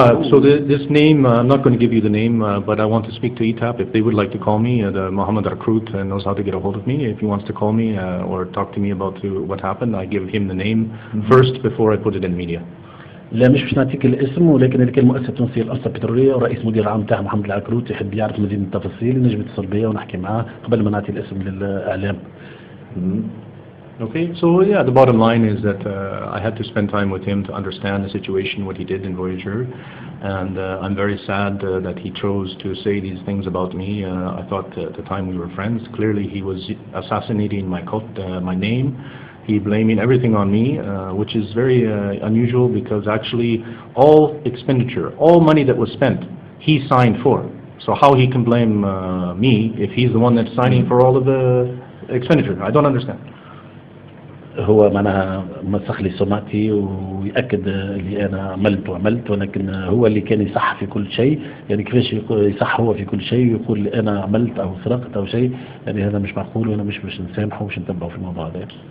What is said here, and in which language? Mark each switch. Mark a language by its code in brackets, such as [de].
[en] So this name, I'm not going to give you the name, but I want to speak to ETAP if they would like to call me. The Mohammed Arkrut knows how to get a hold of me. If he wants to call me or talk to me about what happened, I give him the name first before I put it in media. [ar] لا مش باش نعطيك الاسم، ولكن اللي كان المؤسسة التونسية للأشجار البترولية ورئيس مدير العام تاعها محمد العكروت يحب يعرف مزيد من التفاصيل، نجم يتصل بيا ونحكي معاه قبل ما نعطي الاسم للإعلام. [en] Okay, so yeah, the bottom line is that I had to spend time with him to understand the situation, what he did in Voyager, and I'm very sad that he chose to say these things about me. I thought at the time we were friends. Clearly he was assassinating my name. He blaming everything on me, which is very unusual, because actually all expenditure, all money that was spent, he signed for. So how he can blame me if he's the one that's signing for all of the expenditure? I don't understand. [ar] هو معناها مسخ لي سمعتي ويأكد اللي أنا عملت، ولكن هو اللي كان يصح في كل شيء، يعني كيفاش يصح هو في كل شيء ويقول أنا عملت أو سرقت أو شيء، يعني هذا مش معقول، وأنا مش باش نسامحه ومش نتبعه في الموضوع هذا.